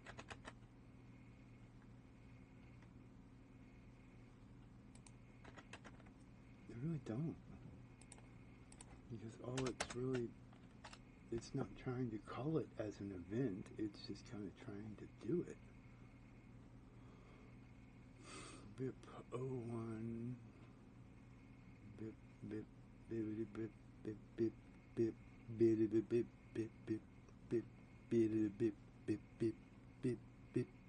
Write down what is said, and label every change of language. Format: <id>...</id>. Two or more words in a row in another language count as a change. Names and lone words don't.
<en>I really don't. Because all it's really, it's not trying to call it as an event, it's just kind of trying to do it. BIP 01, BIP, BIP, bibbidi bip, bip, bip, bip, bibbidi bip, bip, bip, bip, bibbidi bip, bip, bip, bip, bip.</en>